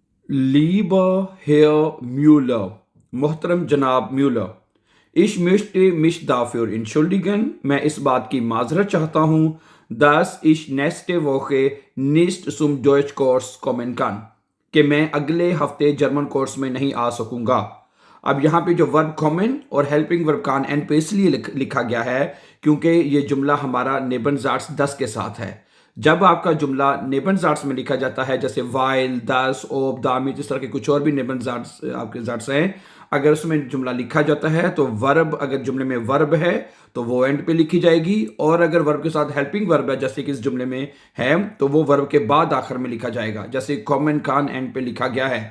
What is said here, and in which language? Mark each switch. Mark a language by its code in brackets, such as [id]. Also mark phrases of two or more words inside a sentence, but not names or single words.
[de] Lieber Herr Müller, [hi] मोहतरम जनाब म्यूलर, [de] ich möchte mich dafür entschuldigen, [hi] मैं इस बात की माजरत चाहता हूँ, [de] dass ich nächste Woche nicht zum Deutschkurs kommen kann, [hi] कि मैं अगले हफ्ते जर्मन कोर्स में नहीं आ सकूंगा। अब यहाँ पे जो वर्ब कॉमन और [en] helping verb [hi] कान एंड पे इसलिए लिखा गया है क्योंकि ये जुमला हमारा नेबनजार्ट्स 10 के साथ है। जब आपका जुमला नेबनजार्ट्स में लिखा जाता है जैसे [de] weil, dass, ob, damit, [hi] इस तरह के कुछ और भी नेबनजार्ट्स आपके जार्ट्स हैं, अगर उसमें जुमला लिखा जाता है तो वर्ब, अगर जुमले में वर्ब है तो वो एंड पे लिखी जाएगी, और अगर वर्ब के साथ [en] helping verb [hi] है जैसे कि इस जुमले में है तो वो वर्ब के बाद आखिर में लिखा जाएगा, जैसे [de] kommen kann [hi] एंड पे लिखा गया है।